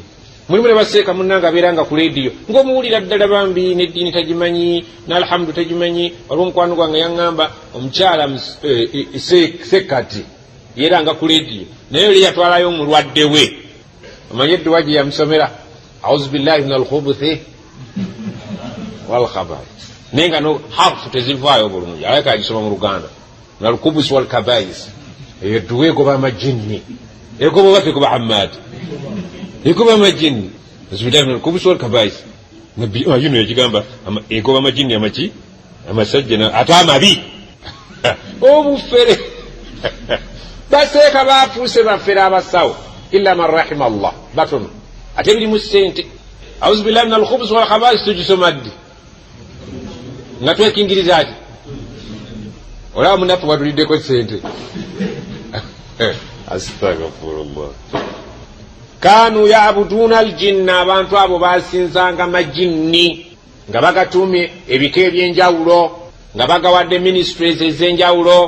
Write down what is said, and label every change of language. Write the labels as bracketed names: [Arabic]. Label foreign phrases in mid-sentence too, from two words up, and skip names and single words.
[Ganda] Mulimu ne baseeka munnanga abeeranga ku leediyo ng'omuwulira ddala bambi n'eddiini tagimanyi, n'alhamdu tagimanyi. Waliwo omukwano gwange yaŋŋamba omukyala sekkati yeeranga ku leediyo, naye oli yatwalayo omulwadde we. Omanyi edduwa gye yamusomera? [Arabic] أعوذ بالله من الخبث والخبائث. [Ganda] Naye nga no harfu tezivaayo bulungi, alayika agisoma mu Luganda, [Arabic] من الخبث والخبائث. [Ganda] Eyo edduwa egoba amajinni, egoba baffe kuba Hamad, egoba amajinni. [Arabic] بسم الله من الخبث والخبائث. [Ganda] Nabbi yuno yagigamba egoba amajinni amaki? Amasajja ate amabi. Obufere baseeka baafuuse baffere abasawo [Arabic] إلا من رحم الله, [Ganda] batono ate birimu ssente. [Arabic] أعوذ بالله من الخبث والخبائث [Ganda] tugisoma ddi nga twekingiriza ati olaba munaffe watuliddeko ssente. Astaghfirullah. [Arabic] كانوا يعبدون الجن, [Ganda] abantu abo basinzanga majinni nga bagatumye ebika ebyenjawulo, nga bagawadde ministries ez'enjawulo.